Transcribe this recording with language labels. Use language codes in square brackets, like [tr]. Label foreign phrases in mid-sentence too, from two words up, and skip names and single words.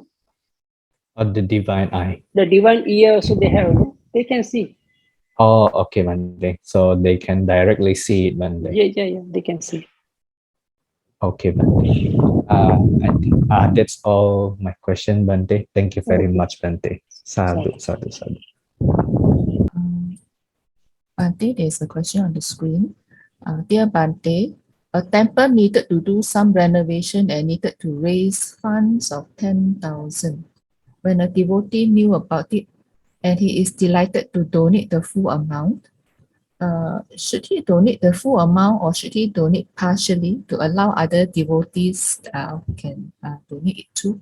[en] of the divine eye. The divine ear also they have, no? They can see. Oh, okay, Monday. So they can directly see it, Monday. Yeah. They can see. Okay, Bante. I think that's all my question, Bante. Thank you very Okay. much, Bante. Sadhu, Sorry. [pi] sadhu, sadhu. [en] Bante, there's a question on the screen. Dear Bante, a temple needed to do some renovation and needed to raise funds of 10,000. When a devotee knew about it and he is delighted to donate the full amount, should he donate the full amount or should he donate partially to allow other devotees who can donate it too?